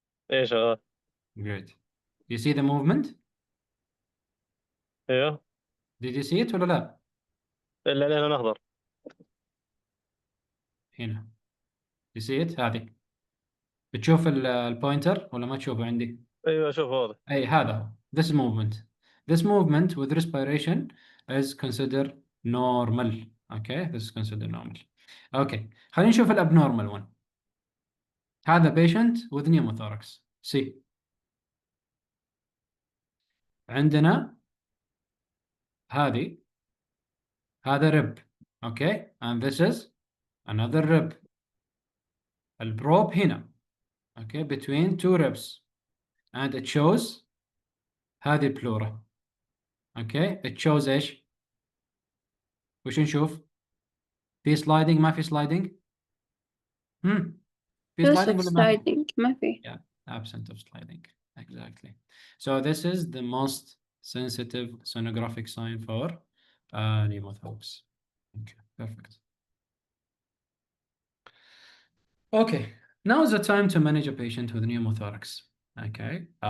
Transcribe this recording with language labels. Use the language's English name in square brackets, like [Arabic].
[Arabic] ايه شغال. [English] Great. You see the movement? [Arabic] ايوه. [English] Did you see it [Arabic] ولا لا؟ اللي عليها لون اخضر. هنا. [English] You see it؟ [Arabic] هذه. بتشوف البوينتر ولا ما تشوفه عندي؟ ايوه اشوف واضح. أي هذا هو. [English] This movement. This movement with respiration is considered normal. Okay, this is considered normal. Okay. [Arabic] خلينا نشوف الابنورمال one. [English] هذا patient with pneumothorax. See. [Arabic] عندنا هذا rib. [English] Okay, and this is another rib. [Arabic] البروب هنا. [English] Okay, between two ribs. And it shows [Arabic] هذه البلورا. [English] Okay, it shows [Arabic] ايش؟ وش نشوف؟ في sliding ما في sliding؟ في sliding ولا ما في؟ sliding ما في. [English] Yeah, absent of sliding. Exactly. So this is the most sensitive sonographic sign for pneumothorax. Okay, perfect. Okay, now is the time to manage a patient with pneumothorax. Okay.